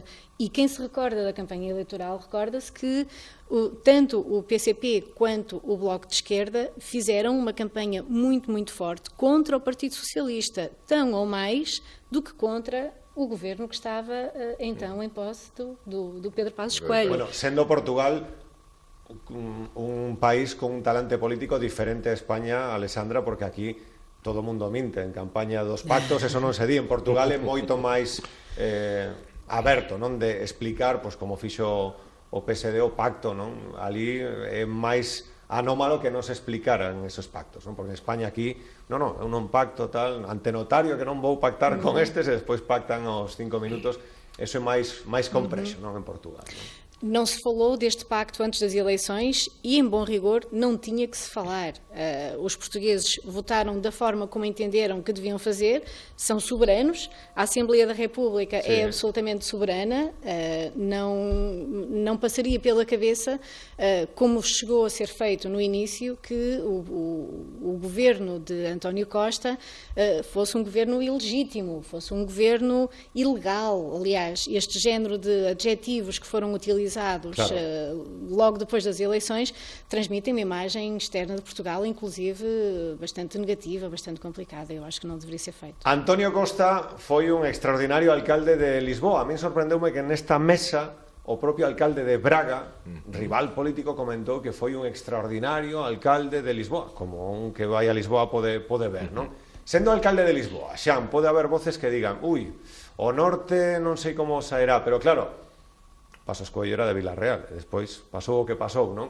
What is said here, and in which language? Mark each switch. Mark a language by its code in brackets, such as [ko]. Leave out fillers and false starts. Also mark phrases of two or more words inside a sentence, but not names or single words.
[pt] E quem se recorda da campanha eleitoral, recorda-se que tanto o PCP quanto o Bloco de Esquerda fizeram uma campanha muito, muito forte contra o Partido Socialista, tão ou mais do que contra o governo que estava então em posse do Pedro Passos Coelho. [gl] Bueno, sendo Portugal un país con un talante político diferente a España, Alexandra, porque aquí todo o mundo minte en campaña dos pactos, eso non se di. En Portugal é moito máis aberto, non, de explicar, pois, como fixo o PSD o pacto, non? Ali é máis anómalo que non se explicaran esos pactos, non? Porque en España aquí, non, é un pacto tal, ante notario que non vou pactar con estes e despois pactan aos 5 minutos. Eso é máis complexo, non, en Portugal, non? [pt] Não se falou deste pacto antes das eleições e, em bom rigor, não tinha que se falar. Os portugueses votaram da forma como entenderam que deviam fazer, são soberanos, a Assembleia da República é absolutamente soberana, não passaria pela cabeça, como chegou a ser feito no início, que o governo de António Costa fosse um governo ilegítimo, fosse um governo ilegal. Aliás, este género de adjetivos que foram utilizados logo depois das eleições transmitem uma imagem externa de Portugal, inclusive bastante negativa, bastante complicada. Eu acho que não deveria ser feito. [gl] António Costa foi un extraordinario alcalde de Lisboa. A mí sorprendeume que nesta mesa o propio alcalde de Braga, rival político, comentou que foi un extraordinario alcalde de Lisboa, como un que vai a Lisboa pode ver, non? Sendo alcalde de Lisboa, Xan, pode haber voces que digan, o norte non sei como saerá, pero claro, Pasos Coello era de Vilarreal, e despois pasou o que pasou, non?